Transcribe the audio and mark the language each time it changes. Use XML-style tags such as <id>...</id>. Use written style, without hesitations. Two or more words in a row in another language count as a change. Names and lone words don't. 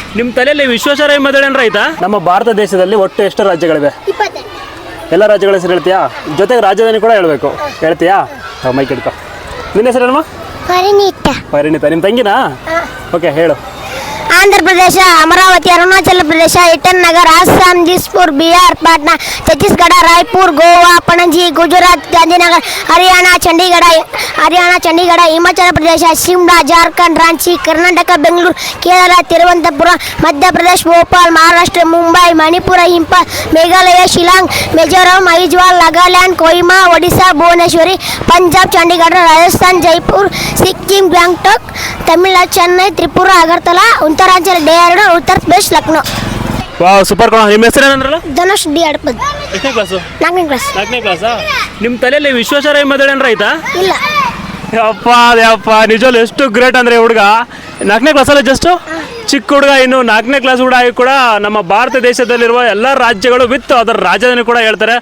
<kn>ನಿಮ್ಮ ತಲೆಯಲ್ಲಿ ವಿಶ್ವೇಶ್ವರಯ್ಯ ಮೊದಲೇನ್ರ ಆಯ್ತಾ? ನಮ್ಮ ಭಾರತ ದೇಶದಲ್ಲಿ ಒಟ್ಟು ಎಷ್ಟು ರಾಜ್ಯಗಳಿವೆ? 20. ಎಲ್ಲ ರಾಜ್ಯಗಳ ಹೆಸರು ಹೇಳ್ತೀಯಾ? ಜೊತೆಗೆ ರಾಜಧಾನಿ ಕೂಡ ಹೇಳ್ಬೇಕು. ಹೇಳ್ತೀಯಾ? ಮೈಕ್ ಹಿಡ್ಕೊ. ನಿನ್ನ ಹೆಸರೇನಮ್ಮ? ಪರಿಣಿತ. ನಿಮ್ಮ ತಂಗಿನಾ? ಓಕೆ, ಹೇಳು. आंध्र प्रदेश, अमरावती, अरुणाचल प्रदेश, ईटानगर, आसाम, दिसपुर, बिहार, पाटना, छत्तीसगढ़, रायपुर, गोवा, पणजी, गुजरात, गांधीनगर, हरियाणा, चंडीगढ़, हिमाचल प्रदेश, शिमला, झारखंड, रांची, कर्नाटक, बेंगलुरु, केरल, तिरुवनंतपुरम, मध्य प्रदेश, भोपाल, महाराष्ट्र, मुंबई, मणिपुर, इंफाल, मेघालय, शिलांग, मिजोरम, आइजवाल, नागालैंड, कोहिमा, ओडिशा, भुवनेश्वरी, पंजाब, चंडीगढ़, राजस्थान, जयपुर, सिक्किम, गंगटोक, तमिलनाडु, चेन्नई, त्रिपुरा, अगरतला, उत्तरांचल, डेहराडून, उत्तर प्रदेश, लखनऊ. ವಾವ್, ಸೂಪರ್ ಕಣ. ನಿಮ್ಮ ಹೆಸರೇನಂದ್ರಲ್ಲ? ಧನುಷ್ ಡಿ ಅಡಪದ್. ಎಷ್ಟನೇ ಕ್ಲಾಸು? 4ನೇ ಕ್ಲಾಸ್. 4ನೇ ಕ್ಲಾಸಾ? ನಿಮ್ಮ ತಲೆಯಲ್ಲಿ ವಿಶ್ವೇಶ್ವರಯ್ಯ ಮೊದಲೇನ್ರ ಆಯ್ತಾ? ಇಲ್ಲ. ಯಪ್ಪ ನಿಜವಲ್ಲ ಎಷ್ಟು ಗ್ರೇಟ್ ಅಂದ್ರೆ ಹುಡುಗ 4ನೇ ಕ್ಲಾಸಲ್ಲ, ಜಸ್ಟ್ ಚಿಕ್ಕ ಹುಡುಗ. ಇನ್ನು 4ನೇ ಕ್ಲಾಸ್ ಹುಡುಗ ಆಗಿ ಕೂಡ ನಮ್ಮ ಭಾರತ ದೇಶದಲ್ಲಿರುವ ಎಲ್ಲ ರಾಜ್ಯಗಳು ವಿತ್ ಅದರ ರಾಜಧಾನಿ ಕೂಡ ಹೇಳ್ತಾರೆ.</kn>